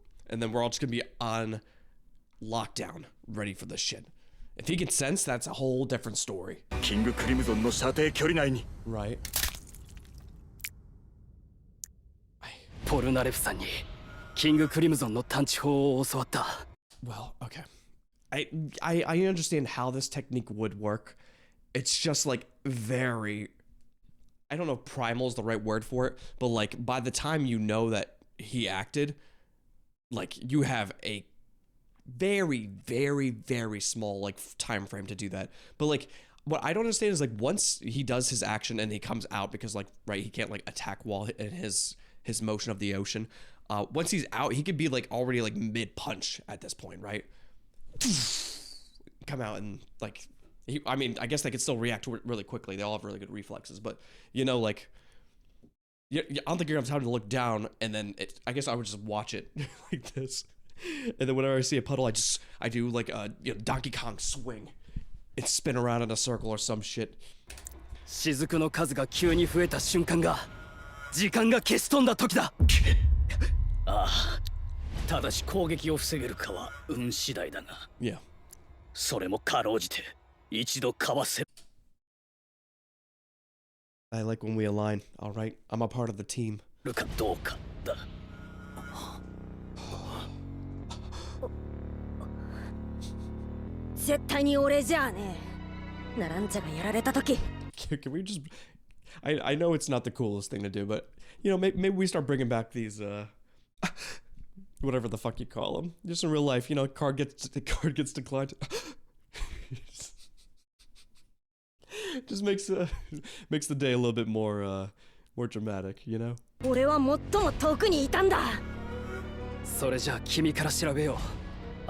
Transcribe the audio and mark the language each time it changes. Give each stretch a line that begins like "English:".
English: And then we're all just gonna be on lockdown, ready for this shit. If he can sense, that's a whole different story.
Japanese: キングクリムゾンの射程距離内に
English: Right.
Japanese: ポルナレフさんにキングクリムゾンの探知法を教わった。
English: Well, okay. I understand how this technique would work. It's just like very, I don't know if primal is the right word for it, but like by the time you know that he acted, like you have a very, very, very small like time frame to do that. But like what I don't understand is like once he does his action and he comes out, because like right, he can't like attack while in his motion of the ocean. Once he's out, he could be like already like mid punch at this point, right? Come out and like I mean, I guess they could still react really quickly. They all have really good reflexes, but you know, like I don't think you're gonna have time to look down, and then I guess I would just watch it like this, and then whenever I see a puddle, I do like a Donkey Kong swing and spin around in a circle or some shit.
Japanese: 雫の数が急に増えた瞬間が時間が消し飛んだ時だ。ああ、ただし攻撃を防げるかは運次第だが。
English: Yeah.
Japanese: それもかろうじて一度かわせ。
English: I like when we align. All right, I'm a part of the team.
Japanese: るかどうかだ。絶対に俺じゃあねえ。ナランチャがやられた時。
English: Can we just? I know it's not the coolest thing to do, but you know, maybe we start bringing back these whatever the fuck you call them. Just in real life, you know, card gets declined. Just makes the day a little bit more dramatic, you know.
Japanese: 俺は最も遠くにいたんだ。それじゃあ君から調べよう。